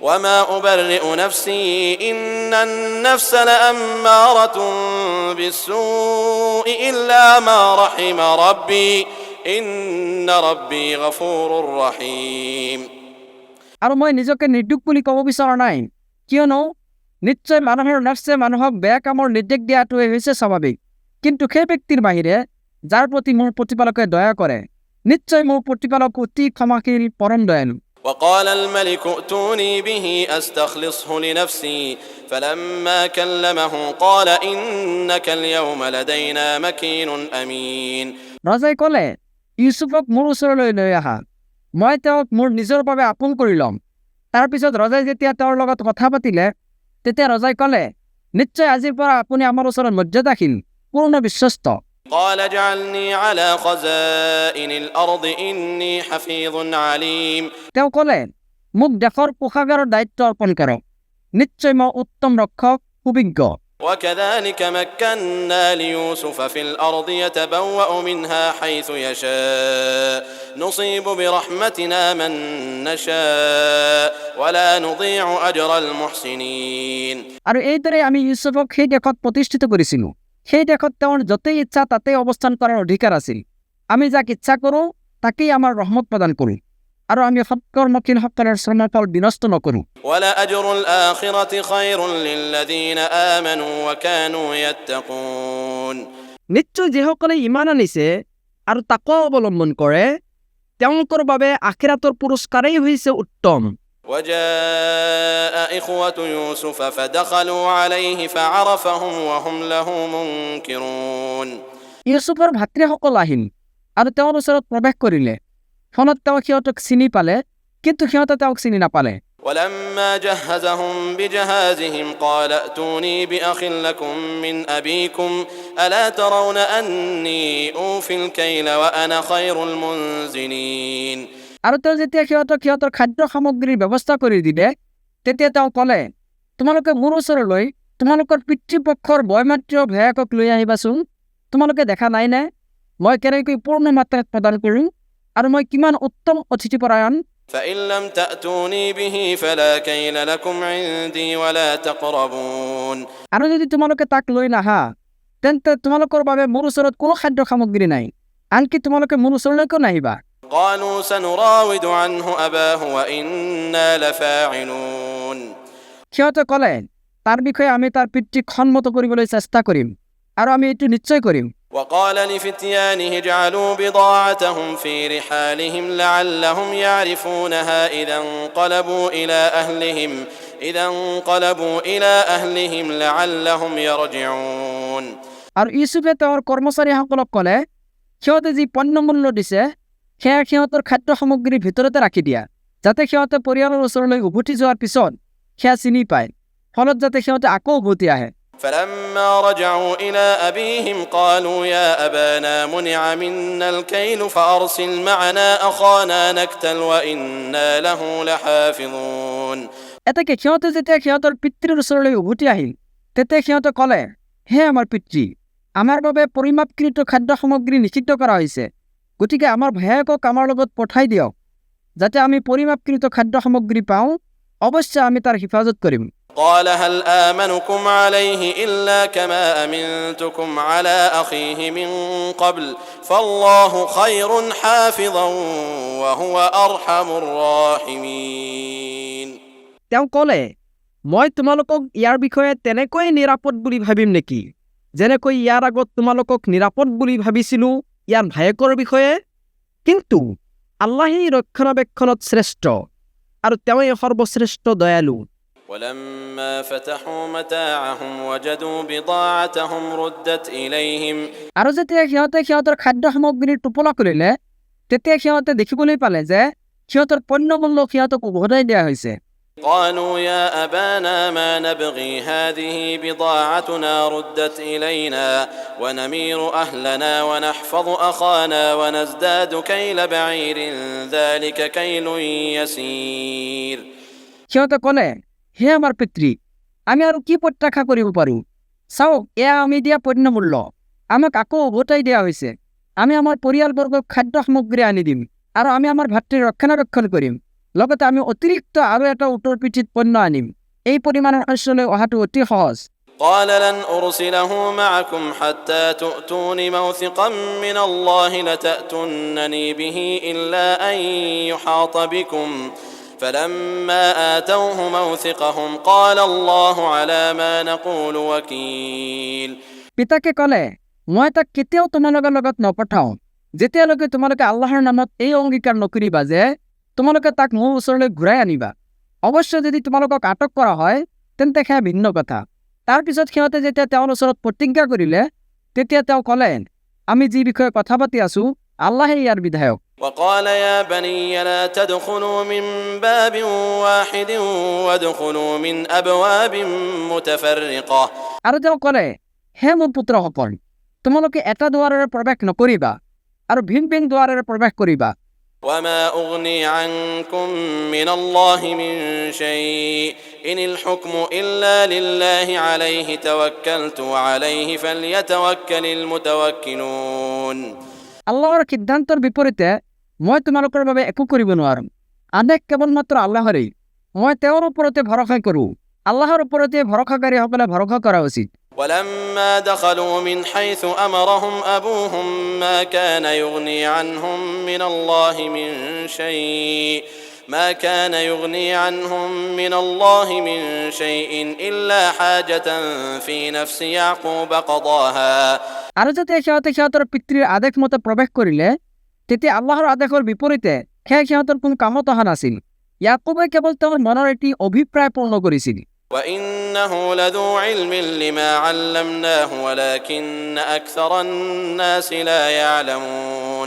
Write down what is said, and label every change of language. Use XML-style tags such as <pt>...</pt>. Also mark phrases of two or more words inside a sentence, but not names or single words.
<ar>وما أبرئ نفسي إن النفس لأمارة بالسوء إلا ما رحم ربي إن ربي غفور رحيم.</ar> <as>আৰু মই নিজকে নিৰ্দোষ বুলি ক'ব বিচৰা নাই, কিয়নো নিশ্চয় মানুহৰ নফছে মানুহক বেয়া কামৰ নিৰ্দেশ দিয়াটোৱে হৈছে স্বাভাৱিক। কিন্তু সেই ব্যক্তিৰ বাহিৰে যাৰ প্ৰতি মোৰ প্ৰতিপালকে দয়া কৰে, নিশ্চয় মোৰ প্ৰতিপালক অতি ক্ষমাশীল পৰম দয়ালু।</as> <ar>وقال الملك ائتوني به أستخلصه لنفسي فلما كلمه قال إنك اليوم لدينا مكين أمين.</ar> <as>ৰজাই ক'লে, ইউছুফক মোৰ ওচৰলৈ লৈ আহা, মই তেওঁক মোৰ নিজৰ বাবে আপোন কৰি ল'ম। তাৰপিছত ৰজাই যেতিয়া তেওঁৰ লগত কথা পাতিলে, তেতিয়া ৰজাই ক'লে, নিশ্চয় আজিৰ পৰা আপুনি আমাৰ ওচৰত মৰ্যাদাশীল, পূৰ্ণ বিশ্বস্ত।</as> <ar>قال اجعلني على خزائن الأرض إني حفيظ عليم.</ar> <as>তেওঁ ক'লে, মোক দেশৰ কোষাগাৰৰ দায়িত্ব অৰ্পণ কৰক, নিশ্চয় মই উত্তম ৰক্ষক, সুবিজ্ঞ।</as> <ar>وكذلك مكنا ليوسف في الأرض يتبوأ منها حيث يشاء نصيب برحمتنا من نشاء ولا نضيع أجر المحسنين.</ar> <as>আৰু এইদৰে আমি ইউছুফক সেই দেশত প্ৰতিষ্ঠিত কৰিছিলোঁ। সেই দেশত তেওঁৰ য'তেই ইচ্ছা তাতেই অৱস্থান কৰাৰ অধিকাৰ আছিল। আমি যাক ইচ্ছা কৰোঁ তাকেই আমাৰ ৰহমত প্ৰদান কৰোঁ, আৰু আমি সৎকৰ্মশীলসকলৰ শ্ৰমৰ ফল বিনষ্ট নকৰোঁ।</as> <ar>ولأجر الآخرة خير للذين آمنوا وكانوا يتقون.</ar> <as>নিশ্চয় যিসকলে ইমান আনিছে আৰু তাকৱা অৱলম্বন কৰে, তেওঁলোকৰ বাবে আখিৰাতৰ পুৰস্কাৰেই হৈছে উত্তম।</as> <ar>وجاء إخوة يوسف فدخلوا عليه فعرفهم وهم له منكرون.</ar> <as>ইউছুফৰ ভাতৃসকল আহিল আৰু তেওঁৰ ওচৰত প্ৰৱেশ কৰিলে, ফলত তেওঁ সিহঁতক চিনি পালে, কিন্তু সিহঁতে তেওঁক চিনি নাপালে।</as> <ar>ولما جهزهم بجهازهم قال ائتوني بأخ لكم من أبيكم ألا ترون أني أوفي الكيل وأنا خير المنزلين.</ar> <as>আৰু তেওঁ যেতিয়া সিহঁতৰ খাদ্য সামগ্ৰীৰ ব্যৱস্থা কৰি দিলে, তেতিয়া তেওঁ ক'লে, তোমালোকে মোৰ ওচৰলৈ তোমালোকৰ পিতৃপক্ষৰ বয়মাতৃ ভায়েকক লৈ আহিবাচোন। তোমালোকে দেখা নাই নে মই কেনেকৈ পূৰ্ণ মাত্ৰাত প্ৰদান কৰোঁ, আৰু মই কিমান উত্তম অতিথিপৰায়ণ।</as> <ar>فإن لم تأتوني به فلا كيل لكم عندي ولا تقربون.</ar> <as>আৰু যদি তোমালোকে তাক লৈ নাহা, তেন্তে তোমালোকৰ বাবে মোৰ ওচৰত কোনো খাদ্য সামগ্ৰী নাই, আনকি তোমালোকে মোৰ ওচৰলৈকো নাহিবা।</as> <ar>قالوا سنراود عنه أباه وإنا لفاعلون.</ar> <as>সিহঁতে ক'লে, তাৰ বিষয়ে আমি তাৰ পিতৃক সন্মত কৰিবলৈ চেষ্টা কৰিম, আৰু আমি এইটো নিশ্চয় কৰিম।</as> <ar>وقال لفتيانه اجعلوا بضاعتهم في رحالهم لعلهم يعرفونها إذا انقلبوا إلى أهلهم لعلهم يرجعون.</ar> <as>আৰু ইউছুফে তেওঁৰ কৰ্মচাৰীসকলক ক'লে, সিহঁতে যি পণ্যমূল্য দিছে সেয়া সিহঁতৰ খাদ্য সামগ্ৰীৰ ভিতৰতে ৰাখি দিয়া, যাতে সিহঁতে পৰিয়ালৰ ওচৰলৈ উভতি যোৱাৰ পিছত সেয়া চিনি পায়, ফলত যাতে সিহঁতে আকৌ উভতি আহে।</as> <ar>فلما رجعوا إلى أبيهم قالوا يا أبانا منع منا الكيل فأرسل معنا أخانا نكتل وإنا له لحافظون.</ar> <as>এতেকে সিহঁতে যেতিয়া সিহঁতৰ পিতৃৰ ওচৰলৈ উভতি আহিল, তেতিয়া সিহঁতে ক'লে, হে আমাৰ পিতৃ, আমাৰ বাবে পৰিমাপকৃত খাদ্য সামগ্ৰী নিষিদ্ধ কৰা হৈছে, গতিকে আমাৰ ভায়েকক আমাৰ লগত পঠাই দিয়ক, যাতে আমি পৰিমাপকৃত খাদ্য সামগ্ৰী পাওঁ। অৱশ্যে আমি তাৰ হিফাজত কৰিম।</as> <ar>قال هل آمنكم عليه إلا كما أمنتكم على أخيه من قبل فالله خير حافظا وهو أرحم الراحمين.</ar> <as>তেওঁ ক'লে, মই তোমালোকক ইয়াৰ বিষয়ে তেনেকৈ নিৰাপদ বুলি ভাবিম নেকি, যেনেকৈ ইয়াৰ আগত তোমালোকক নিৰাপদ বুলি ভাবিছিলোঁ ইয়াৰ ভায়েকৰ বিষয়ে? কিন্তু আল্লাহেই ৰক্ষণাবেক্ষণত শ্ৰেষ্ঠ, আৰু তেওঁই সৰ্বশ্ৰেষ্ঠ দয়ালু।</as> <ar>ولما فتحوا متاعهم وجدوا بضاعتهم ردت إليهم.</ar> <as>আৰু যেতিয়া সিহঁতে সিহঁতৰ খাদ্য সামগ্ৰীৰ টোপোলা খুলিলে, তেতিয়া সিহঁতে দেখিবলৈ পালে যে সিহঁতৰ পণ্যমূল্য সিহঁতক উভতাই দিয়া হৈছে।</as> <ar>قالوا يا أبانا ما نبغي هذه بضاعتنا ردت إلينا ونمير أهلنا ونحفظ أخانا ونزداد كيل بعير ذلك كيل يسير.</ar> <as>সিহঁতে ক'লে, হে আমাৰ পিতৃ, আমি আৰু কি প্ৰত্যাশা কৰিব পাৰোঁ? চাওক, এয়া আমি দিয়া পণ্যমূল্য আমাক আকৌ উভতাই দিয়া হৈছে। আমি আমাৰ পৰিয়ালবৰ্গক খাদ্য সামগ্ৰী আনি দিম, আৰু আমি আমাৰ ভাতৃৰ ৰক্ষণাবেক্ষণ কৰিম। লগতে আমি অতিৰিক্ত আৰু এটা উটৰ পিঠিত পণ্য আনিম। এই পৰিমাণৰ শস্য লৈ অহাটো অতি সহজ।</as> <ar>قال لن أرسله معكم حتى تؤتون موثقا من الله لتأتونني به إلا أن يحاط بكم فلما آتوه موثقهم قال الله على ما نقول وكيل।</ar> <as>পিতাকে ক'লে, মই তাক কেতিয়াও তোমালোকৰ লগত নপঠাওঁ যেতিয়ালৈকে তোমালোকে আল্লাহৰ নামত এই অংগীকাৰ নকৰিবা যে তোমালোকে তাক মোৰ ওচৰলৈ ঘূৰাই আনিবা। অৱশ্য যদি তোমালোকক আটক কৰা হয় তেন্তে সেয়া ভিন্ন কথা। তাৰ পিছত সিহঁতে যেতিয়া তেওঁৰ ওচৰত প্ৰতিজ্ঞা কৰিলে তেতিয়া তেওঁ ক'লে, আমি যি বিষয়ে কথা পাতি আছো আল্লাহে ইয়াৰ বিধায়ক।</as> <ar>وقال يا بني لا تدخلوا من باب واحد وادخلوا من أبواب متفرقة।</ar> <as>আৰু তেওঁ ক'লে, হে মোৰ পুত্ৰসকল, তোমালোকে এটা দুৱাৰেৰে প্ৰৱেশ নকৰিবা আৰু ভিন ভিন দুৱাৰেৰে প্ৰৱেশ কৰিবা।</as> <ar>وما أغني عنكم من الله من شيء إن الحكم إلا لله عليه توكلت وعليه فليتوكل المتوكلون।</ar> <as>আল্লাহৰ সিদ্ধান্তৰ বিপৰীতে মই তোমালোকৰ বাবে একো কৰিব নোৱাৰো। আদেশ কেৱলমাত্ৰ আল্লাহৰেই। মই তেওঁৰ ওপৰতে ভৰসা কৰোঁ। আল্লাহৰ ওপৰতে ভৰসাকাৰীসকলে ভৰসা কৰা উচিত।</as> <ar>ولما دخلوا من حيث أمرهم أبوهم ما كان يغني عنهم من الله من شيء إلا حاجة في نفس يعقوب قضاها।</ar> <as>আৰু যেতিয়া সিহঁতৰ পিতৃৰ আদেশ মতে প্ৰৱেশ কৰিলে তেতিয়া আল্লাহৰ আদেশৰ বিপৰীতে সিহঁতৰ কোনো কামত অহা নাছিল। ইয়াকুবে কেৱল তেওঁৰ মনৰ এটি অভিপ্ৰায় পূৰ্ণ কৰিছিল।</as> <ar>وإنه لذو علم لما علمناه ولكن أكثر الناس لا يعلمون।</ar>